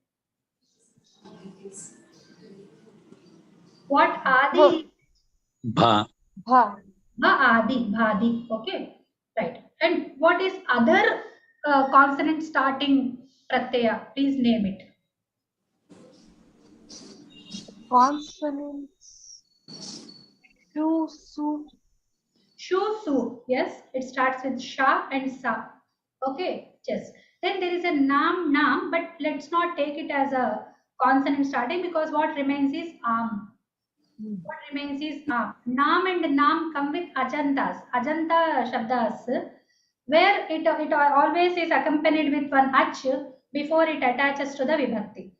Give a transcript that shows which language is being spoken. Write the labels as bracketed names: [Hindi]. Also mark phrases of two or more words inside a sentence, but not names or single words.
[English] What Adi? [Sanskrit] Bha. Bha. Adi, Bhadi. [English] Okay, right. And what is other consonant starting pratyaya? Please name it. Consonants. [Sanskrit] Shu, su. Shu, su. [English] Yes, it starts with sha and sa. Okay, yes. Then there is a nam, but let's not take it as a consonant starting, because what remains is What remains is nam and nam come with ajantas, [Sanskrit] ajanta shabdas, [English] where it always is accompanied with one ach before it attaches to the vibhakti.